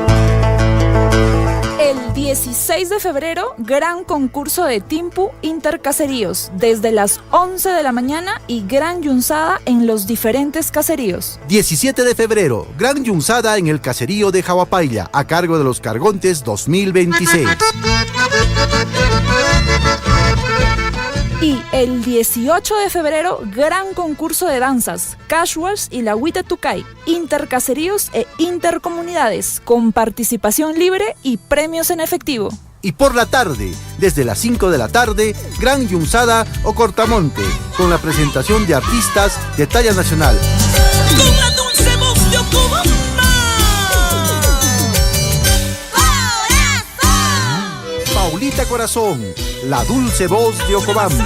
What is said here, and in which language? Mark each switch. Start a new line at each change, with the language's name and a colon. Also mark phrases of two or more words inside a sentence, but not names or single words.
Spanish: El 16 de febrero, gran concurso de Timpu Intercaseríos, desde las 11 de la mañana y gran yunzada en los diferentes caseríos. 17 de febrero, gran yunzada en el caserío de Jahuapaylla, a cargo de los Cargontes 2026. Y el 18 de febrero, gran concurso de danzas, Casuals y la Huita Tucay, intercaseríos e intercomunidades, con participación libre y premios en efectivo. Y por la tarde, desde las 5 de la tarde, gran yunzada o cortamonte, con la presentación de artistas de talla nacional. Con la dulce voz de Ocobamba. Paulita Corazón, la dulce voz de Ocobamba.